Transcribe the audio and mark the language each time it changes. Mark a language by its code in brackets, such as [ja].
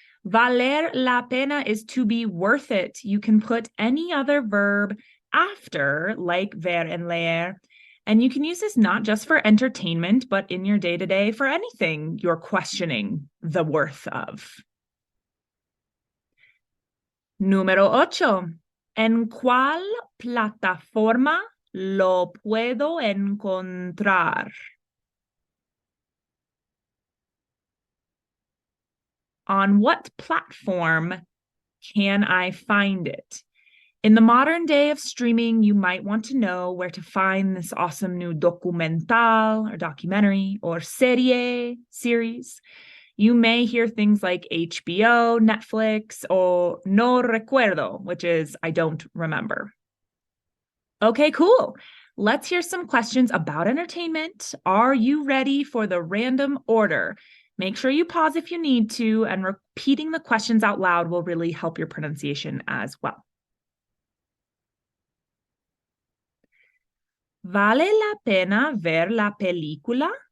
[en] Valer la pena is to be worth it. You can put any other verb after, like ver and leer. And you can use this not just for entertainment, but in your day-to-day for anything you're questioning the worth of. [es] Número 8. ¿En cuál plataforma lo puedo encontrar? [en] On what platform can I find it? In the modern day of streaming, you might want to know where to find this awesome new documental or documentary or series. You may hear things like HBO, Netflix, or [es] no recuerdo, [en] which is I don't remember. Okay, cool. Let's hear some questions about entertainment. Are you ready for the random order? Make sure you pause if you need to, and repeating the questions out loud will really help your pronunciation as well. [es] ¿Vale la pena ver la película?